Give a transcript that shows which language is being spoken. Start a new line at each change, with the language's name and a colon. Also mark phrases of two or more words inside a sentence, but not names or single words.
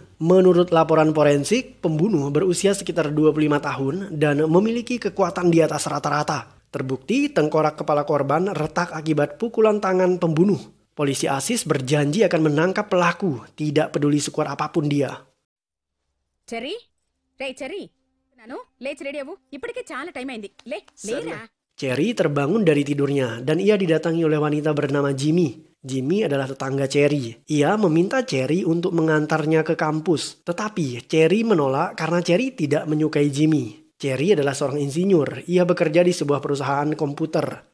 Indonesian: Menurut laporan forensik, pembunuh berusia sekitar 25 tahun dan memiliki kekuatan di atas rata-rata. Terbukti tengkorak kepala korban retak akibat pukulan tangan pembunuh. Polisi ASIS berjanji akan menangkap pelaku, tidak peduli sekuat apapun dia.
Telugu: చెర్రీ రే చెర్రీ నాను లేచి రెడీ అవ్వు ఇప్పటికే చాలా టైం అయింది లేరా.
Indonesian: Cherry terbangun dari tidurnya dan ia didatangi oleh wanita bernama Jimmy. Jimmy adalah tetangga Cherry. Ia meminta Cherry untuk mengantarnya ke kampus. Tetapi Cherry menolak karena Cherry tidak menyukai Jimmy. Cherry adalah seorang insinyur. Ia bekerja di sebuah perusahaan komputer.